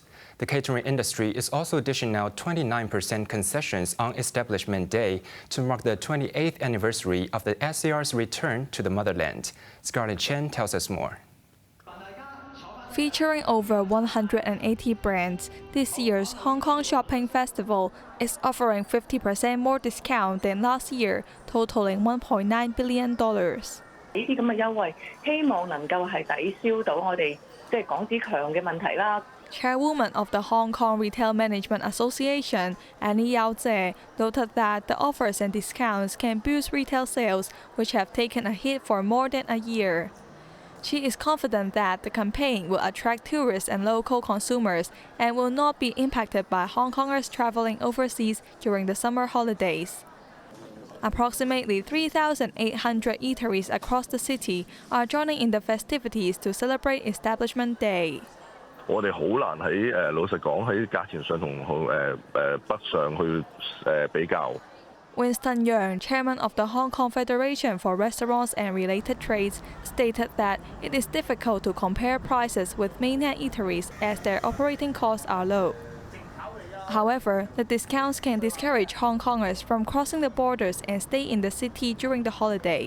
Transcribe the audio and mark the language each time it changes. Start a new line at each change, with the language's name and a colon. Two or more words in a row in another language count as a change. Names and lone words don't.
English: The catering industry is also dishing out 29% concessions on Establishment Day to mark the 28th anniversary of the SAR's return to the motherland. Scarlett Chen tells us more. Featuring over 180 brands, this year's Hong Kong Shopping Festival is offering 50% more discount than last year, totaling $1.9 billion.
Cantonese: 呢啲咁嘅優惠，希望能夠係抵消到我哋港紙強嘅問題啦。
English: Chairwoman of the Hong Kong Retail Management Association, Annie Yao Tse, noted that the offers and discounts can boost retail sales, which have taken a hit for more than a year. She is confident that the campaign will attract tourists and local consumers and will not be impacted by Hong Kongers traveling overseas during the summer holidays. Approximately 3,800 eateries across the city are joining in the festivities to celebrate Establishment Day.
Cantonese: 我哋好難喺老實講喺價錢上同北上去比較。
English: Winston Yeung, chairman of the Hong Kong Federation for Restaurants and Related Trades, stated that it is difficult to compare prices with mainland eateries as their operating costs are low. However, the discounts can discourage Hong Kongers from crossing the borders and stay in the city during the holiday.